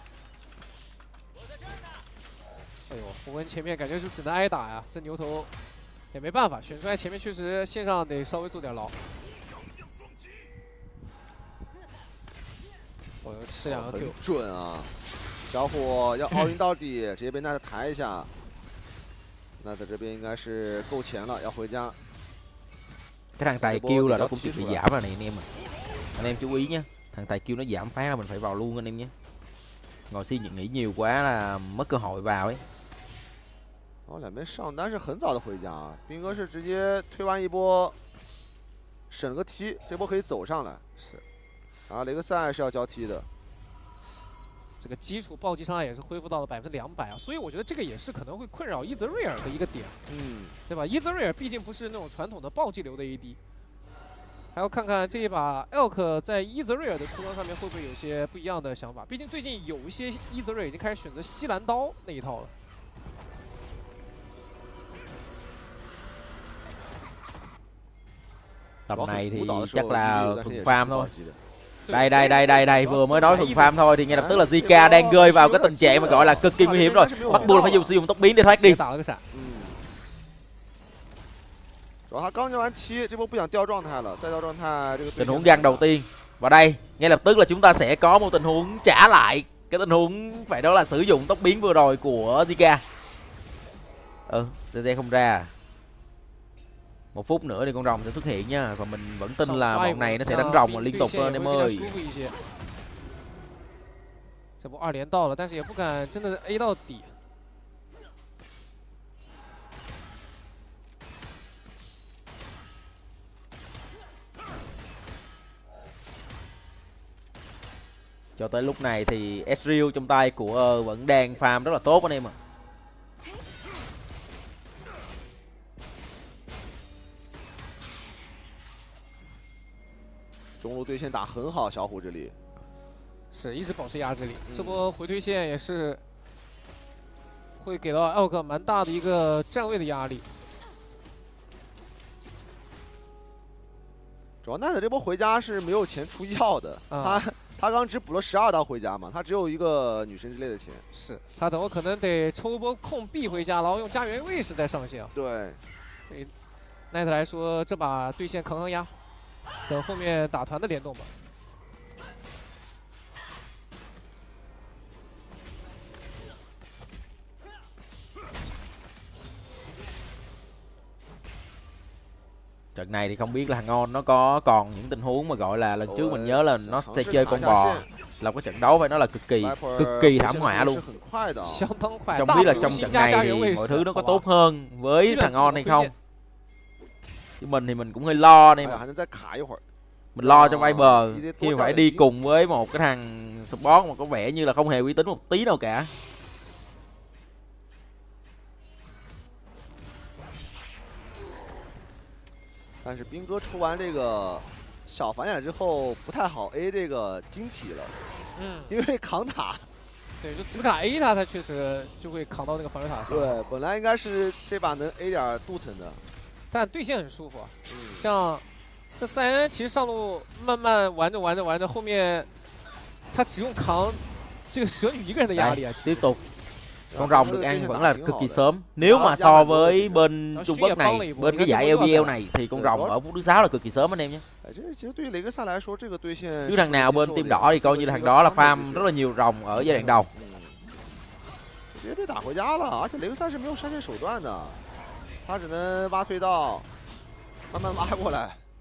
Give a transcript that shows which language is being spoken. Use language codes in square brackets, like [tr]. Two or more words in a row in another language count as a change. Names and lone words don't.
[zh] 哎呦，胡文前面感觉就只能挨打呀，这牛头也没办法，选出来前面确实线上得稍微做点牢。哦，吃2个 Q，很准啊！小虎要奥运到底，直接被奈德抬一下。奈德这边应该是够钱了，要回家。 [vi] Cái thằng tài kêu là nó cũng chịu bị giảm rồi này anh em. Anh em chú ý nhé. Thằng tài kêu nó giảm phát là mình phải vào luôn anh em nhé. Ngồi suy nghĩ nhiều quá là mất cơ hội vào ấy. [zh] 两边上单是很早的回家啊，兵哥是直接推完一波，省个 T， 这波可以走上来。是。然后雷克赛是要交 T 的。这个基础暴击伤害也是恢复到了200%啊，所以我觉得这个也是可能会困扰伊泽瑞尔的一个点，对吧？伊泽瑞尔毕竟不是那种传统的暴击流的 AD， 还要看看这一把 Elk 在伊泽瑞尔的出装上面会不会有些不一样的想法，毕竟最近有一些伊泽瑞尔已经开始选择西兰刀那一套了。 [vi] Tầm này thì chắc là thuần farm thôi. Đây, vừa mới nói thuần farm thôi thì ngay lập tức là Zika đang rơi vào cái tình trạng mà gọi là cực kỳ nguy hiểm rồi. Bắt buộc phải sử dụng tốc biến để thoát đi. [zh] 主要他刚交完7，这波不想掉状态了，再掉状态这个 [vi] tình huống găng đầu tiên. Và đây, ngay lập tức là chúng ta sẽ có một tình huống trả lại. Cái tình huống phải đó là sử dụng tốc biến vừa rồi của Zika. Zeze không ra. 1 phút nữa thì con rồng sẽ xuất hiện nha, và mình vẫn tin là bọn này nó sẽ đánh rồng liên tục anh em ơi. [zh] 这波2连到了，但是也不敢真的 A 到底。 [vi] Cho tới lúc này thì Ezreal trong tay của vẫn đang farm rất là tốt anh em ạ. [zh] 中路对线打很好，小虎这里是一直保持压制力，这波回推线也是会给到 Elk 蛮大的一个站位的压力。主要奈特这波回家是没有钱出药的，他刚只补了12刀回家嘛，他只有一个女神之泪的钱。是他等会可能得抽一波控 B 回家，然后用家园卫士再上线。对，对奈特来说，这把对线扛压，等后面打团的联动吧。 [vi] Trận này thì không biết là thằng On nó có còn những tình huống mà gọi là lần trước mình nhớ là nó sẽ chơi con bò, là cái trận đấu phải nói là cực kỳ thảm họa luôn. Không biết là trong trận này thì mọi thứ nó có tốt hơn với thằng On hay không. Chứ mình thì mình cũng hơi lo đây mà. Mình lo cho Viper khi mà phải đi cùng với một cái thằng support mà có vẻ như là không hề uy tín một tí nào cả. [zh] 但是兵哥出完这个小反眼之后，不太好 A 这个晶体了，因为扛塔。对，就紫卡 A 他确实就会扛到那个防御塔上。对，本来应该是这把能 A 点镀层的，但对线很舒服。像这3N其实上路慢慢玩着，后面他只用扛这个蛇女一个人的压力啊。 [vi] tiếp tục. Con rồng được ăn vẫn là cực kỳ sớm. Nếu mà so với bên Trung Quốc này, bên cái giải LPL này thì con rồng ở phút thứ 6 là cực kỳ sớm anh em nhé. Chứ thằng nào bên team đỏ thì coi như là thằng đó là farm rất là nhiều rồng ở giai đoạn đầu. [zh] 直接被打回家了，而且雷克萨是没有闪现手段的，他只能挖隧道，慢慢挖过来。